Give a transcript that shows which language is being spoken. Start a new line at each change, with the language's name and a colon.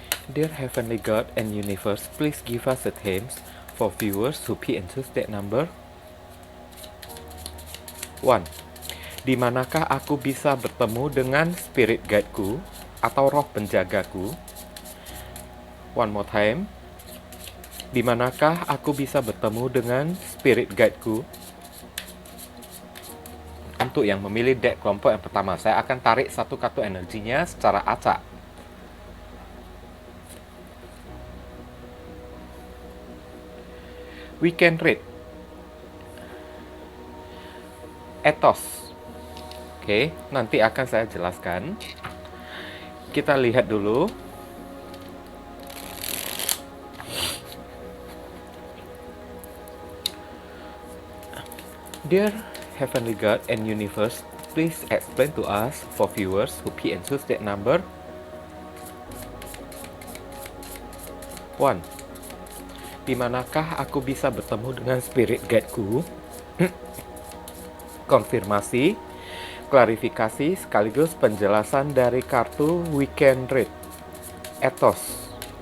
English: Dear Heavenly God and Universe, please give us the themes for viewers who pick and choose that number. 1.
Indonesian: Di manakah aku bisa bertemu dengan spirit guideku atau roh penjagaku?
English: One more time.
Indonesian: Di manakah aku bisa bertemu dengan spirit guideku? Untuk yang memilih deck kelompok yang pertama, saya akan tarik satu kartu energinya secara acak.
English: We can read ethos.
Indonesian: Oke, nanti akan saya jelaskan. Kita lihat dulu.
English: Dear Heavenly God and Universe, please explain to us for viewers who pick and choose that number. 1.
Indonesian: Di manakah aku bisa bertemu dengan spirit guideku? Konfirmasi, klarifikasi, sekaligus penjelasan dari kartu Weekend Read Ethos.